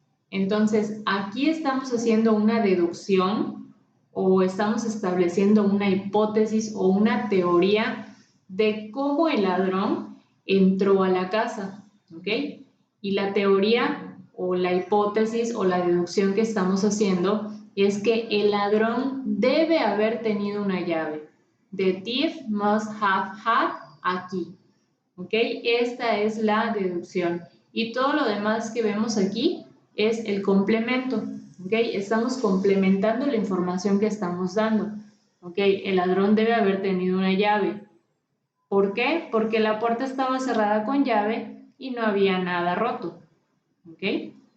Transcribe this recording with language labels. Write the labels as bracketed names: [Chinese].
[Spanish] Entonces, aquí estamos haciendo una deducción o estamos estableciendo una hipótesis o una teoría de cómo el ladrón entró a la casa, ¿ok? Y la teoría o la hipótesis o la deducción que estamos haciendo es que el ladrón debe haber tenido una llave. [English] The thief must have had a key. [Spanish] ¿Ok? Esta es la deducción. Y todo lo demás que vemos aquí es el complemento. ¿Ok? Estamos complementando la información que estamos dando. ¿Ok? El ladrón debe haber tenido una llave. ¿Por qué? Porque la puerta estaba cerrada con llave y no había nada roto. ¿Ok?